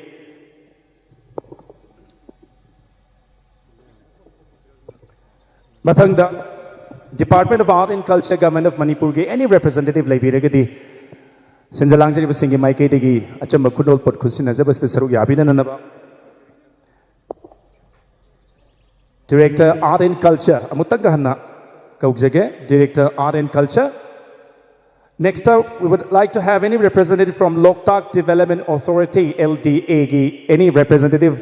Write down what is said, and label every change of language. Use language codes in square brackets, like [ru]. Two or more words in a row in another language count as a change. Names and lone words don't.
[mni] Mathangda Department of Art and Culture Government of Manipur gi [en] any representative [mni] leibiragadi Sinjalangjari busingi maike degi achamba khudol pot khusin azabas te saru yabina nanaba Director Art and Culture amutanga hanna Director Art and Culture. [en] Next up, we would like to have any representative from Loktak Development Authority, LDA, any representative.